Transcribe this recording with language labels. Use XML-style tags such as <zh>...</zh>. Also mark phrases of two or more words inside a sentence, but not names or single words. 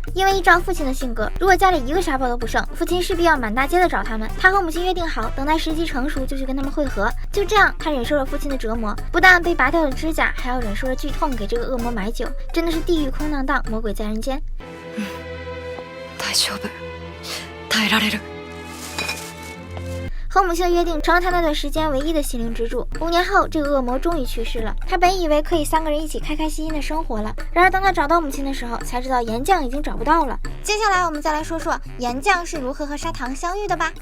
<zh>因为依照父亲的性格，如果家里一个沙包都不剩，父亲势必要满大街的找他们。他和母亲约定好，等待时机成熟就去跟他们会合。就这样，他忍受了父亲的折磨，不但被拔掉了指甲，还要忍受了剧痛，给这个恶魔买酒，真的是地狱空荡荡，魔鬼在人间。</zh> <ja>大丈夫。耐えられる。</ja> <zh>和母亲的约定成了他那段时间唯一的心灵支柱。5年后，这个恶魔终于去世了。他本以为可以3个人一起开开心心的生活了，然而当他找到母亲的时候，才知道岩酱已经找不到了。接下来我们再来说说岩酱是如何和砂糖相遇的吧。</zh>